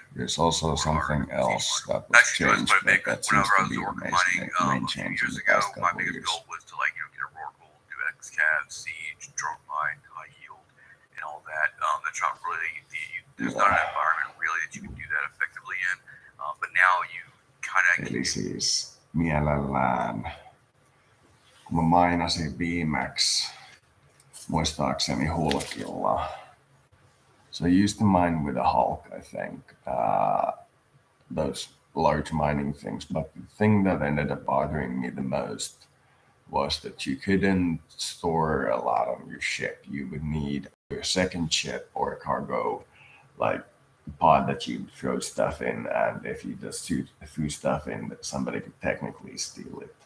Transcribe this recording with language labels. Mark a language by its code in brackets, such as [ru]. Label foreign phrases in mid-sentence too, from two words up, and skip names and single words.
[en] There's also something else that was changed, but that seems to be the main change in the past my couple of biggest years. goal was to get a Rorqual, do X-Cav, Siege, Drone Mine, High Yield, and all that. That's not really there's not an environment really that you can do that effectively in. But now you kind of. [fi] Eli siis mielellään, kun mä mainasin viimeksi, muistaakseni Hulkilla. [en] So I used to mine with a Hulk, I think, those large mining things. But the thing that ended up bothering me the most was that you couldn't store a lot on your ship. You would need a second ship or a cargo pod that you throw stuff in, and if you just threw stuff in, somebody could technically steal it.